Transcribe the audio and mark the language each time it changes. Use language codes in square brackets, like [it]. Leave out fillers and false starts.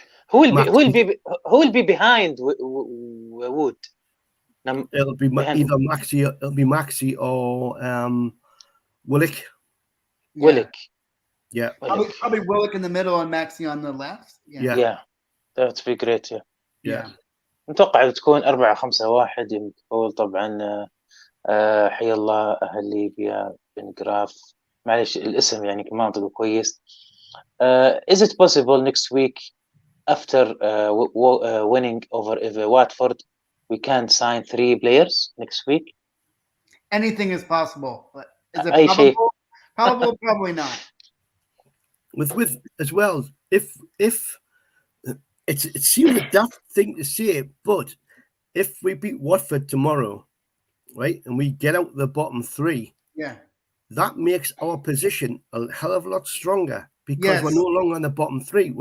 [en] Who will be behind Wood? It'll be either Maxi. It'll be Maxi or Willock. Willock. Yeah. Probably Willock in the middle and Maxi on the left. Yeah. That'd be great. Yeah. [ar] متوقع تكون 4-5-1 يقول طبعا حي الله أهل ليبيا بن جراف، معلش الاسم يعني ما أنطقه كويس. [en] Is it possible next week after winning over Watford we can sign 3 players next week? Anything is possible, but is it probable? Probable, probably not. With as well, if it seems a daft thing to say, but if we beat Watford tomorrow, right, and we get out the bottom 3, that makes our position a hell of a lot stronger because we're no longer on the bottom 3.